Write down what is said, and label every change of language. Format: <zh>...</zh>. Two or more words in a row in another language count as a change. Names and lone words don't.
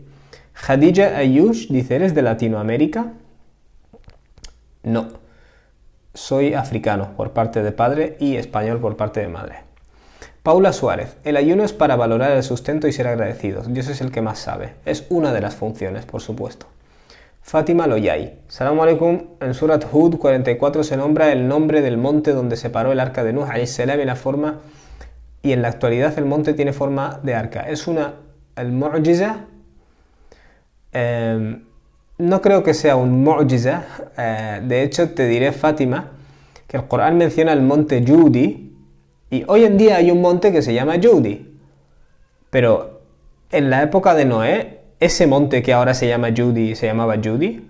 <es>Khadija Ayush dice, ¿eres de Latinoamérica? No. Soy africano por parte de padre y español por parte de madre. Paula Suárez, el ayuno es para valorar el sustento y ser agradecidos. Dios es el que más sabe. Es una de las funciones, por supuesto. Fátima Loyay.</es> <ar>السلام عليكم.</ar> <es>En Surat Hud 44 se nombra el nombre del monte donde se paró el arca de Nuh</es> <ar>عليه السلام</ar> <es>y en la actualidad el monte tiene forma de arca. Es el mu'jiza. No creo que sea un mu'jiza. De hecho, te diré, Fátima, que el Corán menciona el monte Judi. Y hoy en día hay un monte que se llama Judi. Pero en la época de Noé, ese monte que ahora se llama Judi, se llamaba Judi.</es>